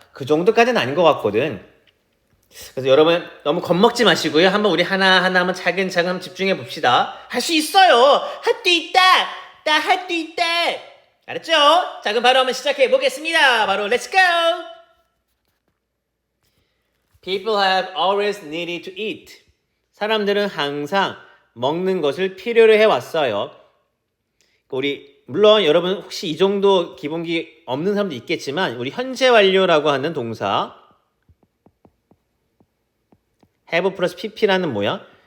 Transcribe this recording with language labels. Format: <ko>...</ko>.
<ko>그 정도까지는 아닌 것 같거든. 그래서 여러분 너무 겁먹지 마시고요. 한번 우리 하나하나 한번 차근차근 한번 집중해 봅시다. 할 수 있어요. 할 수 있다. 나 할 수 있다. 알았죠? 자 그럼 바로 한번 시작해 보겠습니다. 바로</ko> <en>let's go. People have always needed to eat.</en> <ko>사람들은 항상 먹는 것을 필요로 해왔어요. 우리 물론 여러분 혹시 이 정도 기본기 없는 사람도 있겠지만 우리 현재 완료라고 하는 동사 have 플러스 pp라는 모양.</ko>